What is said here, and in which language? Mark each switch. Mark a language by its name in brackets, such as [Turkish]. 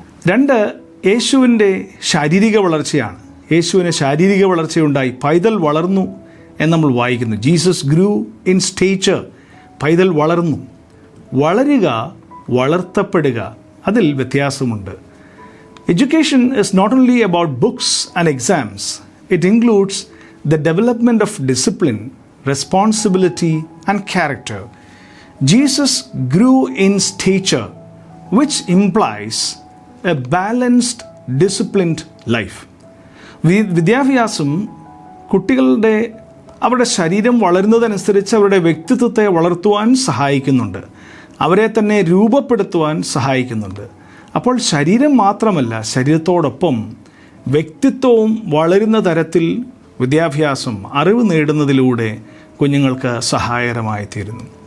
[Malayalam] 2, യേശുവിൻ്റെ ശാരീരിക വളർച്ചയാണ്. യേശുവിന് ശാരീരിക വളർച്ചയുണ്ടായി, പൈതൽ വളർന്നു എന്ന് നമ്മൾ വായിക്കുന്നു. [English] Jesus grew in stature. [Malayalam] പൈതൽ വളർന്നു. വളരുക, വളർത്തപ്പെടുക, അതിൽ വ്യത്യാസമുണ്ട്. [English] Education is not only about books and exams. It includes the development of discipline, responsibility, and character. Jesus grew in stature, which implies a balanced, disciplined life. [Malayalam] വിദ്യാഭ്യാസം കുട്ടികളുടെ അവരുടെ ശരീരം വളരുന്നതനുസരിച്ച് അവരുടെ വ്യക്തിത്വത്തെ വളർത്തുവാൻ സഹായിക്കുന്നുണ്ട്, അവരെ തന്നെ രൂപപ്പെടുത്തുവാൻ സഹായിക്കുന്നുണ്ട്. അപ്പോൾ ശരീരം മാത്രമല്ല, ശരീരത്തോടൊപ്പം വ്യക്തിത്വവും വളരുന്ന തരത്തിൽ വിദ്യാഭ്യാസം, അറിവ് നേടുന്നതിലൂടെ കുഞ്ഞുങ്ങൾക്ക് സഹായകരമായി തീരുന്നു.